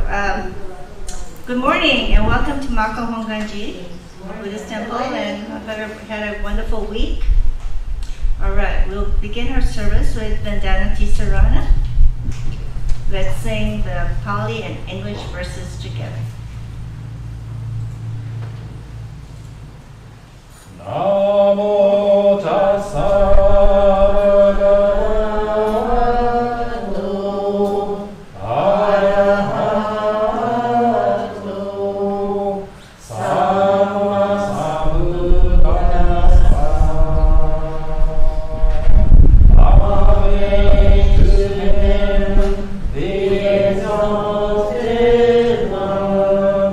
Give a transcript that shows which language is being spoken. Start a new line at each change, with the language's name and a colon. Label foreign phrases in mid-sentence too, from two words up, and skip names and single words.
English: Good morning and welcome to Makawao Hongwanji Buddhist Temple, and I've had a wonderful week. All right, we'll begin our service with Vandana Tisarana. Let's sing the Pali and English verses together.
Pali: Namo tassa bhagavato arahato samma sambuddhassa.
English: Amen to him, the exalted one.